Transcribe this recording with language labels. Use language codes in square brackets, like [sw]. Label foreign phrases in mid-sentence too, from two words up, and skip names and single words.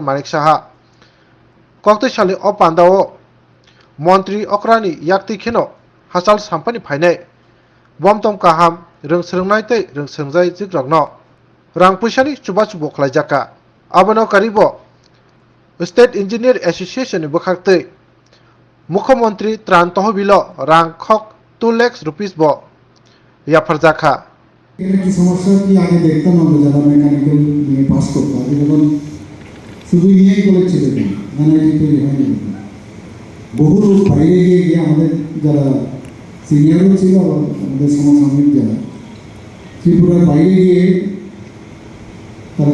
[trp] Manik Saha Kokti Chali O Pandao Montri Okrani Yakti Kino Hasal Sampani Paine Bomtom Kaham Rung Swrangchati Gwnangrokno Rang Pushani Chuba Chubo Khlaijaka Abano Karibo [en] State Engineer Association [trp] Bukhakte Mukhyamantri Tran Tohbilo Rang Khok [en] 2 lakhs rupees [trp] Bo Yapharkha [bn] একটু সমস্যা কি আগে দেখতাম আমরা যারা মেকানিক্যাল নিয়ে পাস করতাম যখন শুধু [en] engineering college [bn] ছিল এনআইটি তৈরি হয়নি বহু লোক বাইরে গিয়ে আমাদের যারা সিনিয়রও ছিল আমাদের সমসাময়িক যারা ত্রিপুরার বাইরে গিয়ে তারা